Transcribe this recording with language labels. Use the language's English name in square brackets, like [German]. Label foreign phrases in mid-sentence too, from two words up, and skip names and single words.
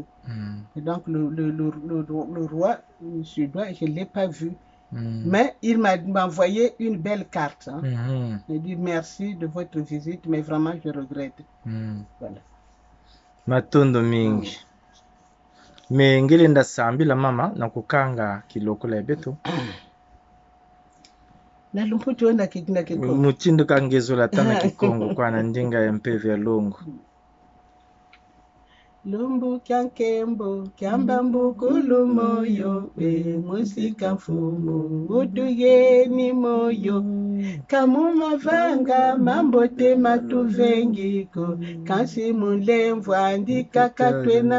[French] Et donc, le roi suédois, je ne l'ai pas vu. Mais il m'a envoyé une belle carte. Il dit merci de votre visite, mais vraiment je regrette. Voilà. [Kituba (Democratic Republic of Congo)] Maton Domingue. [Kongo] me ngelenda sambila mama na kukanga kiloko la beto na lumputi wenda kikina kikongo mutindo kangezola tana kikongo kwa na ndinga ya mpeve ya longo lumbu kyankembo kyambambu kulumoyo be musika mfumu utugeni moyo kamuma vanga mambote matuvengiko kansi mulemvwa andika katwena